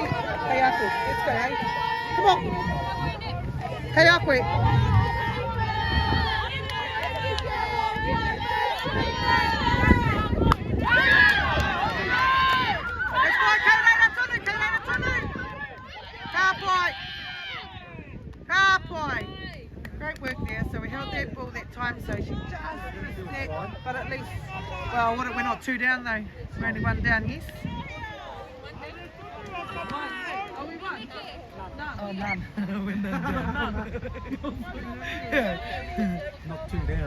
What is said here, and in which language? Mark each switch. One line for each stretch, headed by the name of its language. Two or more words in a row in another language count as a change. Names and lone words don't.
Māori: Kei aku,
English: let's go, eh? Come on.
Māori: Kei aku, eh?
English: Let's go,
Māori: kei reira tonu, kei reira tonu. Ka pai. Ka pai.
English: Great work there, so we held that ball that time, so she just missed that, but at least, well, we're not two down though, we're only one down, yes? Oh, none. We're none down. Not too down.